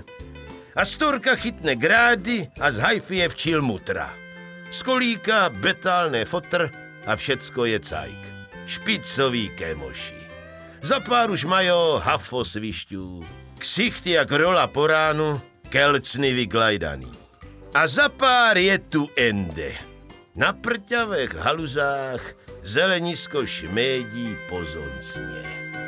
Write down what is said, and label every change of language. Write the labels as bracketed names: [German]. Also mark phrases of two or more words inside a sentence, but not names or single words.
[Czech] A storka chytne grády a z hajfy je včil mutra. Z kolíka betálné fotr a všecko je cajk. Špicový kémoši. Za pár už majo hafo svišťů. Ksichty jak rola po ránu, kelcny vyklajdaný. A za pár je tu ende. Na prťavech haluzách zelenisko šmédí pozoncně.